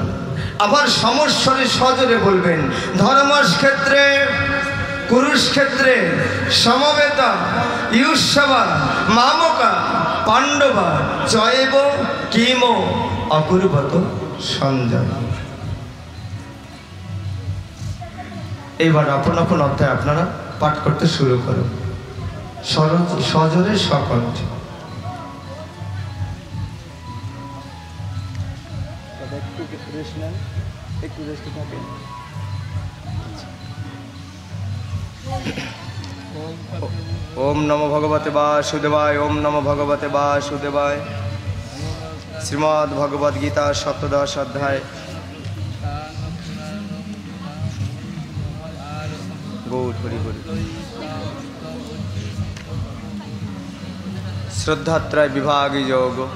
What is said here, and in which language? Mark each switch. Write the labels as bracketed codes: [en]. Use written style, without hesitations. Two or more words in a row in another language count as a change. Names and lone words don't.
[bn] আবার সমস্বরে সজোরে বলবেন, [sa] ধর্মক্ষেত্রে কুরুক্ষেত্রে সমবেতা ঈর্ষবা মামকা পাণ্ডবা চয়েব কিমো অকুর্বত সঞ্জয়। [bn] এইবার আপন আপন অধ্যায় আপনারা পাঠ করতে শুরু করুন, সজোরে সকণ্ঠে। [sa] ওম নমো ভগবতে বাসুদেবায়, ওম নমো ভগবতে বাসুদেবায়। [bn] শ্রীমদ্ ভগবদ গীতা সপ্তদশ অধ্যায়। গৌর হরি হরি। শ্রদ্ধাত্রয় বিভাগ যোগ।